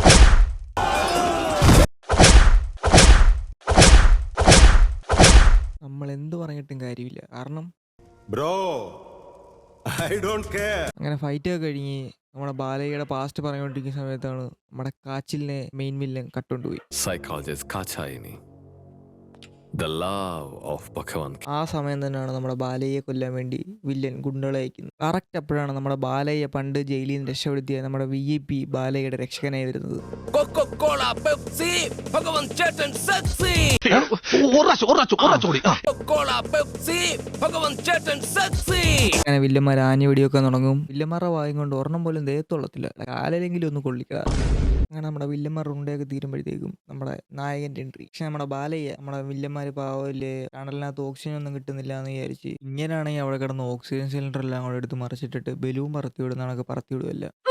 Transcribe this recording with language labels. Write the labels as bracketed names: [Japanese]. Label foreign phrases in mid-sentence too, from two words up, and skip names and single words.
[Malayalam] നമ്മൾ എന്ത് പറഞ്ഞിട്ടും കാര്യമില്ല, കാരണം [English] bro I don't care. [Malayalam] അങ്ങനെ ഫൈറ്റ് ഒക്കെ കഴിഞ്ഞ് നമ്മുടെ ബാലയ്യയുടെ പാസ്റ്റ് പറഞ്ഞുകൊണ്ടിരിക്കുന്ന സമയത്താണ് നമ്മുടെ കാച്ചിലിനെ [English] main villain [Malayalam] കട്ടുകൊണ്ടുപോയി. Psychologist Kachaini. [English] The love of Bhagavan. [Malayalam] ആ സമയം തന്നെയാണ് നമ്മുടെ ബാലയ്യെ കൊല്ലാൻ വേണ്ടി വില്ലൻ ഗുണ്ടകളെ അയക്കുന്നത്. കറക്റ്റ് അപ്പോഴാണ് നമ്മുടെ ബാലയ്യ പണ്ട് ജയിലിൽ നിന്ന് രക്ഷപ്പെടുത്തിയ നമ്മുടെ VIP ബാലയ്യയുടെ രക്ഷകനായി വരുന്നത്. Coca-Cola, Pepsi, Bhagavan Chetan Sexy. Coca-Cola, Pepsi, Bhagavan Chetan Sexy. അങ്ങനെ വില്ലന്മാർ ആഞ്ഞു വെടിയൊക്കെ തുടങ്ങും. വില്ലന്മാരുടെ വായും കൊണ്ട് ഒരെണ്ണം പോലും ദേഹത്തുള്ളത്തില്ല, കാലിലെങ്കിലും ഒന്ന് കൊള്ളിക്കാ. അങ്ങനെ നമ്മുടെ വില്ലന്മാർ ഉണ്ടയൊക്കെ തീരുമ്പോഴത്തേക്കും നമ്മുടെ നായകൻ്റെ എൻട്രി. പക്ഷെ നമ്മുടെ ബാലയ്യ നമ്മുടെ വില്ലന്മാർ പാവല്ലേ, ടണലിനകത്ത് ഓക്സിജൻ ഒന്നും കിട്ടുന്നില്ല എന്ന് വിചാരിച്ച് ഇങ്ങനെയാണെങ്കിൽ അവിടെ കിടന്ന് [English] oxygen cylinder [Malayalam] എല്ലാം കൂടെ എടുത്ത് മറിച്ചിട്ടിട്ട് ബലൂൺ പറത്തി വിടുന്നതൊക്കെ പറത്തി വിടുമല്ല.